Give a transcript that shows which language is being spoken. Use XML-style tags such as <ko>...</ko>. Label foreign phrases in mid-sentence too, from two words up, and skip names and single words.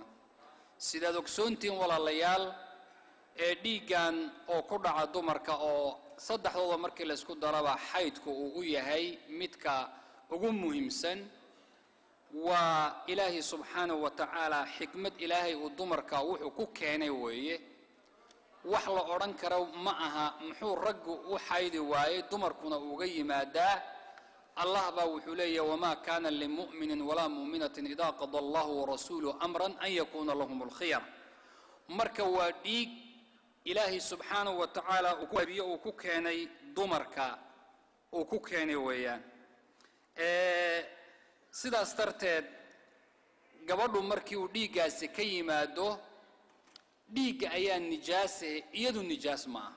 <so>sida ogsoontiin walaalayaal dhiigan oo ku dhaca dumarka oo saddexdooda markii la isku daraba xaydku uu yahay midka ugu muhiimsan. waa ilaahi</so> <ar>سبحانه وتعالى</ar> <so>xikmad ilaahi uu dumarka wuxuu ku keenay weeye. wax la oran karo ma aha muxuu raggu u xaydi waayay dumarkuna uga yimaadaa. allah baa wuxuu leeyahay</so> <ar>وما كان لمؤمن ولا مؤمنة إذا قضى الله ورسوله أمرا أن يكون لهم الخيرة.</ar> <so>marka waa dhiig ilaahi</so> <ar>سبحانه وتعالى</ar> <so>uu ku keenay dumarka uu ku keenay weeyaan. sidaas darteed gabadhu markii uu dhiigaasi ka yimaado dhiiga ayaa nijaas iyadu nijaas ma aha.</so>